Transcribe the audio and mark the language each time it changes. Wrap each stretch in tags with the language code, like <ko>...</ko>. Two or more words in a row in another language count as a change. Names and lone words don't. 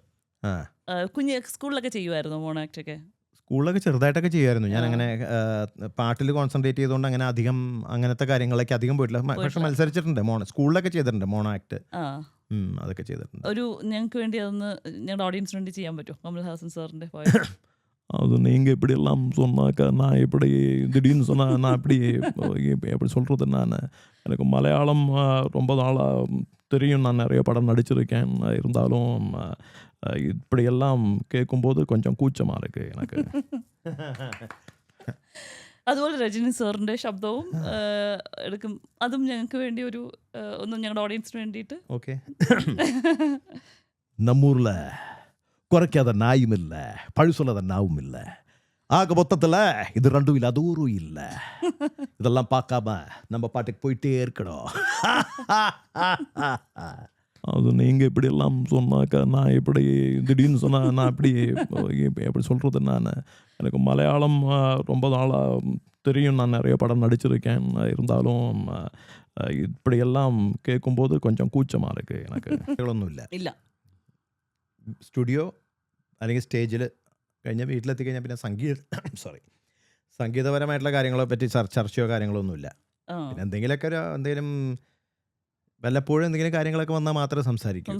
<ml>സ്കൂളിലൊക്കെ ചെയ്യുമായിരുന്നു</ml> <en>mono act</en> <ml>ഒക്കെ? സ്കൂളിലൊക്കെ ചെറുതായിട്ടൊക്കെ ചെയ്യുമായിരുന്നു. ഞാൻ അങ്ങനെ പാട്ടിൽ കോൺസെൻട്രേറ്റ് ചെയ്തുകൊണ്ട് അങ്ങനെ അധികം അങ്ങനത്തെ കാര്യങ്ങളൊക്കെ അധികം പോയിട്ടില്ല. പക്ഷെ മത്സരിച്ചിട്ടുണ്ട്. സ്കൂളിലൊക്കെ ചെയ്തിട്ടുണ്ട്</ml> <en>mono act.</en> <ml>അതൊക്കെ ചെയ്തിട്ടുണ്ട്. ഒരു ഞങ്ങൾക്ക് വേണ്ടി അതൊന്ന് ഞങ്ങളുടെ ഓഡിയൻസിന് വേണ്ടി ചെയ്യാൻ പറ്റുമോ കമൽഹാസൻ സാറിന്റെ?</ml> <ta>அது நீங்கள் இப்படியெல்லாம் சொன்னாக்கா நான் இப்படி திடீர்னு சொன்னால் நான் இப்படி எப்படி சொல்கிறது, நான் எனக்கு மலையாளம் ரொம்ப நாளாக தெரியும், நான் நிறைய படம் நடிச்சிருக்கேன். இருந்தாலும் இப்படியெல்லாம் கேட்கும்போது கொஞ்சம் கூச்சமாக இருக்குது எனக்கு.</ta> <ml>അതുപോലെ രജനി സാറിന്റെ ശബ്ദവും എടുക്കും. അതും ഞങ്ങൾക്ക് വേണ്ടി ഒന്നും ഞങ്ങളുടെ ഓഡിയൻസിന് വേണ്ടിയിട്ട്. ഓക്കെ.</ml> <ta>நம்மூரில் குறைக்காத நாயும் இல்லை, பழு சொல்லாத நாவும் இல்லை. ஆக மொத்தத்தில் இது 2 இல்லை, அது ஒரு இல்லை. இதெல்லாம் பார்க்காம நம்ம பாட்டுக்கு போயிட்டே இருக்கணும். அது நீங்கள் இப்படியெல்லாம் சொன்னாக்கா நான் இப்படி திடீர்னு சொன்னால் நான் எப்படி சொல்கிறது, நான் எனக்கு மலையாளம் ரொம்ப நாளாக தெரியும், நான் நிறைய படம் நடிச்சிருக்கேன். இருந்தாலும் இப்படியெல்லாம் கேட்கும்போது கொஞ்சம் கூச்சமாக இருக்குது எனக்கு.</ta> <ml>ഒന്നുമില്ല. ഇല്ല. സ്റ്റുഡിയോ അല്ലെങ്കിൽ സ്റ്റേജിൽ കഴിഞ്ഞ വീട്ടിലെത്തി കഴിഞ്ഞാൽ പിന്നെ സംഗീതപരമായിട്ടുള്ള കാര്യങ്ങളെ പറ്റി ചർച്ചയോ കാര്യങ്ങളോ ഒന്നുമില്ല. പിന്നെ എന്തെങ്കിലും വല്ലപ്പോഴും എന്തെങ്കിലും കാര്യങ്ങളൊക്കെ വന്നാൽ മാത്രമേ സംസാരിക്കൂ.</ml>